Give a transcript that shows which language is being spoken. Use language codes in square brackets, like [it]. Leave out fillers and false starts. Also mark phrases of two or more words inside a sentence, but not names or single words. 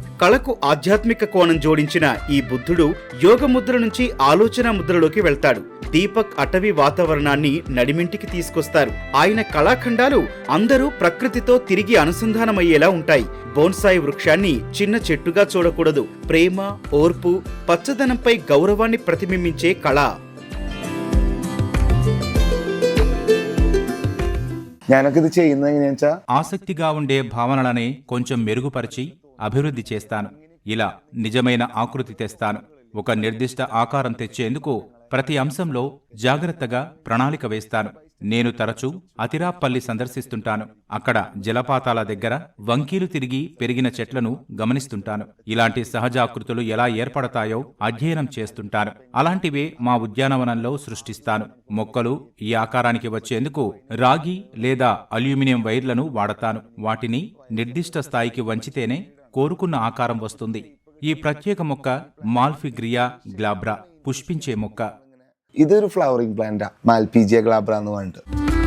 [te] కళకు ఆధ్యాత్మిక కోణం జోడించిన ఈ బుద్ధుడు యోగ ముద్ర నుంచి ఆలోచన ముద్రలోకి వెళ్తాడు. దీపక్ అటవీ వాతావరణాన్ని నడిమింటికి తీసుకొస్తారు. ఆయన కళాఖండాలు అందరూ ప్రకృతితో తిరిగి అనుసంధానమయ్యేలా ఉంటాయి. బోన్సాయి వృక్షాన్ని చిన్న చెట్టుగా చూడకూడదు. ప్రేమ, ఓర్పు, పచ్చదనంపై గౌరవాన్ని ప్రతిబింబించే కళ. [ml] ഞാനൊക്കെ ചെയ്യുന്നത് എങ്ങനെയാ [te] ఆసక్తిగా ఉండే భావనలనే కొంచెం మెరుగుపరిచి అభివృద్ధి చేస్తాను. ఇలా నిజమైన ఆకృతి తెస్తాను. ఒక నిర్దిష్ట ఆకారం తెచ్చేందుకు ప్రతి అంశంలో జాగ్రత్తగా ప్రణాళిక వేస్తాను. నేను తరచూ అతిరాప్పల్లి సందర్శిస్తుంటాను. అక్కడ జలపాతాల దగ్గర వంకీలు తిరిగి పెరిగిన చెట్లను గమనిస్తుంటాను. ఇలాంటి సహజాకృతులు ఎలా ఏర్పడతాయో అధ్యయనం చేస్తుంటాను. అలాంటివే మా ఉద్యానవనంలో సృష్టిస్తాను. మొక్కలు ఈ ఆకారానికి వచ్చేందుకు రాగి లేదా అల్యూమినియం వైర్లను వాడతాను. వాటిని నిర్దిష్ట స్థాయికి వంచితేనే కోరుకున్న ఆకారం వస్తుంది. ఈ ప్రత్యేక మొక్క మాల్ఫిగ్రియా గ్లాబ్రా, పుష్పించే మొక్క. [ml] ഇതൊരു [en] flowering plant, [ml] മാൽപീജിയ ഗ്ലാബ്ര എന്ന് പറഞ്ഞിട്ട്.